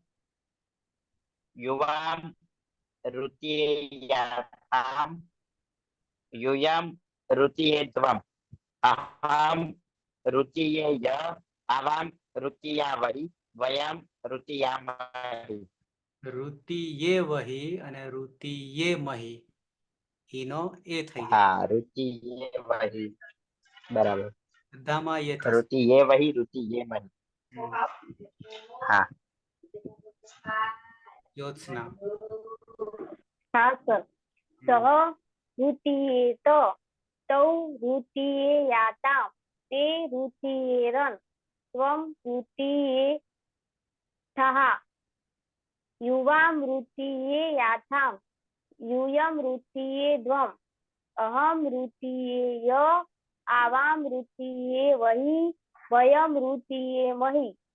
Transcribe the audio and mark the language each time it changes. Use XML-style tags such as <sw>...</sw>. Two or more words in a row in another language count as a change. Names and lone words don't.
<sa>युवां रुतीयेयाथाम् यूयं रुतीयेध्वम् अहं रुतीयेय आवां रुतीयावहि वयं रुतीयामहि।</sa> <gu>रुतीयेवहि અને रुतीयेमहि ઈનો એ થઈ જાય।</gu> <hi>हाँ रुतीयेवहि बराबर</hi> <gu>બધામાં એ થશે।</gu> <sa>रुतीयेवहि रुतीयेमहि। हाँ</sa> <gu>જ્યોત્સના</gu> <hi>हाँ सर।</hi> <sa>सः रुतीयेत तौ रुतीयेयाताम् ते रुतीयेरन् त्वं रुतीयेथः युवां रुतीयेयाथाम् यूयं रुतीयेध्वम् अहं रुतीयेय आवां रुतीयेवहि वयं रुतीयेमहि।</sa>